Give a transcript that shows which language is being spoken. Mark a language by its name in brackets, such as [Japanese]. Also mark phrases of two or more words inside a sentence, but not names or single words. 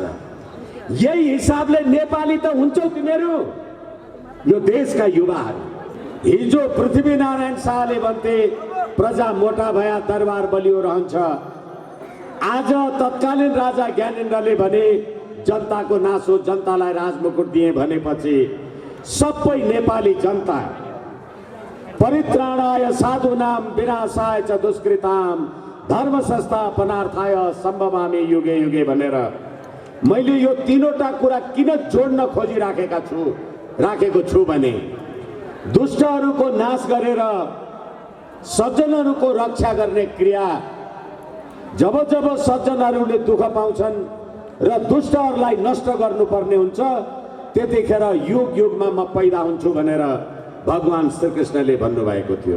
[Nepali] यही हिसाबले नेपाली त हुन्छौ तिमीहरू, यो देशका युवाहरू। हिजो पृथ्वीनारायण शाहले भन्थे प्रजा मोटा भया दरबार बलियो रहन्छ। आज तत्कालीन राजा ज्ञानेन्द्रले भने जनताको नासो जनतालाई राजमुकुट दिए भनेपछि सबै नेपाली जनता परित्राणाय [Sanskrit] साधूनाम विनाशाय च दुष्कृताम धर्म संस्थापनार्थाय सम्भवामि युगे युगे [Nepali] भनेर मैले यो तीनवटा कुरा किन जोड्न राखेको छु भने, दुष्टहरूको नाश गरेर सज्जनहरूको रक्षा गर्ने क्रिया, जब जब सज्जनहरूले दुःख पाउँछन् र दुष्टहरूलाई नष्ट गर्नुपर्ने हुन्छ, त्यतिखेर युग युगमा म पैदा हुन्छु भनेर भगवान श्रीकृष्णले भन्नुभएको थियो।